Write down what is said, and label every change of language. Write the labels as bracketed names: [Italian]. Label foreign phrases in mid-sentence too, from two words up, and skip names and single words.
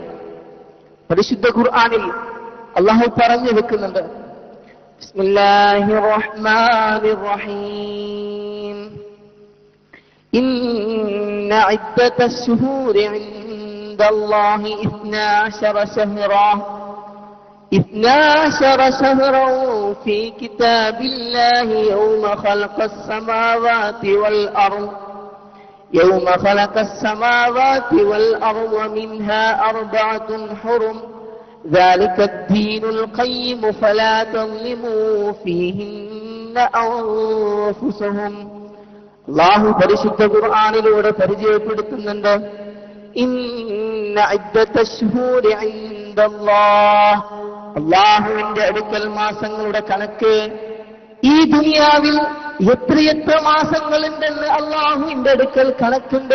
[Malayalam] പരിശുദ്ധ ഖുർആനിൽ അല്ലാഹു പറഞ്ഞു വെക്കുന്നുണ്ട്, [Arabic] بسم الله الرحمن الرحيم, إن عدة الشهور عند الله 12 شهرا في كتاب الله يوم خلق السماوات والأرض ومنها 4 حرم ذلك الدين القيم فلا تظلموا فيهن أنفسهم. [Malayalam] അല്ലാഹു പരിശുദ്ധ ഖുർആനിലൂടെ പരിചയപ്പെടുത്തുന്നുണ്ട്, [Arabic] إن عدة الشهور عند الله, [Malayalam] അല്ലാഹുവിന്റെ അടുക്കൽ മാസങ്ങളുടെ കണക്ക്. ഈ ദുനിയാവിൽ എത്രയെത്ര മാസങ്ങളുണ്ടെന്ന് അല്ലാഹുവിന്റെ അടുക്കൽ കണക്കുണ്ട്.